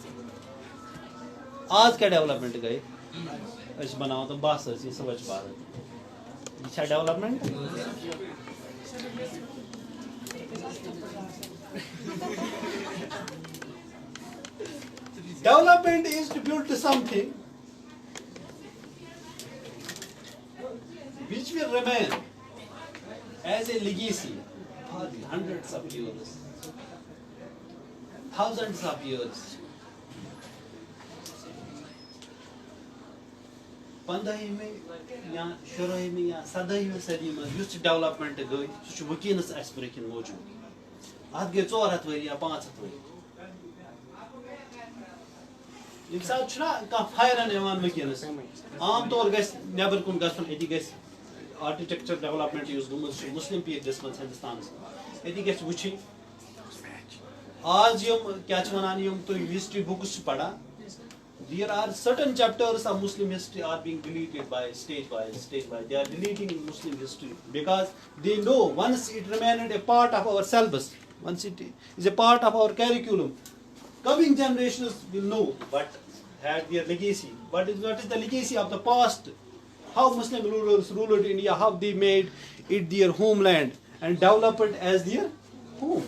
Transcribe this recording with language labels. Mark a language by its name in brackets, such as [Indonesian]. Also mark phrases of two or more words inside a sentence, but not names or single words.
[Kashmiri] आज क्या डेवलपमेंट गए अस बनाओ तो बस ये स्वच्छ भारत ये डेवलपमेंट [English] development is to build something which will remain as a legacy for hundreds of years, thousands of years. [Kashmiri] 15वीं में या 16वीं में या 17वीं सदी में युस डेवलपमेंट गई सह वकीनस अस ब्रकिन मौजूद अत गई 400 वरी या 500 वरी यम साथ कह फायरन वकीनस आम तौर गस नबर कुन गसन एति गस आर्किटेक्चर डेवलपमेंट यूज गुमस [English] Muslim periods [Kashmiri] मज हिंदुस्तान ये गस वुच आज यम क्या वनान यम तो [English] history books पढ़ा there are certain chapters of Muslim history are being deleted by stage they are deleting Muslim history because they know once it remained a part of our syllabus, once it is a part of our curriculum, coming generations will know what had their legacy, what is the legacy of the past, how Muslim rulers ruled India, how they made it their homeland and developed it as their home.